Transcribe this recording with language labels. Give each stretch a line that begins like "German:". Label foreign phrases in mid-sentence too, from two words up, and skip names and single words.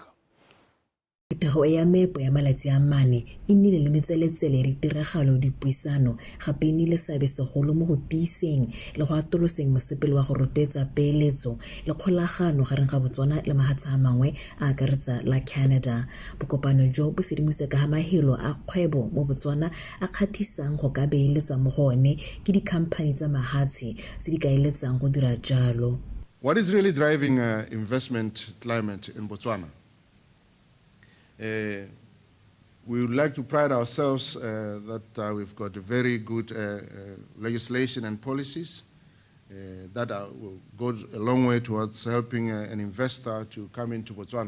Tswana: Phuthego ya meepo ya malatsi a mane e nnile le metseletsele ditiragalo dipuisano gape e nnile seabe segolo mo go tiiseng le go atoloseng mosepele wa go rotetsa peeletso le kgolagano gareng ga Botswana le mahatsha a mangwe a akaretsa la Canada. Bokopano jo bo sedimose ka mahelo a kgwebo mo Botswana a kgathisang go ka beeletsa mo go one ke dikhamphani tsa mahatshe tse di kaeletsang go dira jalo.
English: What is really driving investment climate in Botswana? We would like to pride ourselves that we've got a very good legislation and policies that will go a long way towards helping an investor to come into Botswana.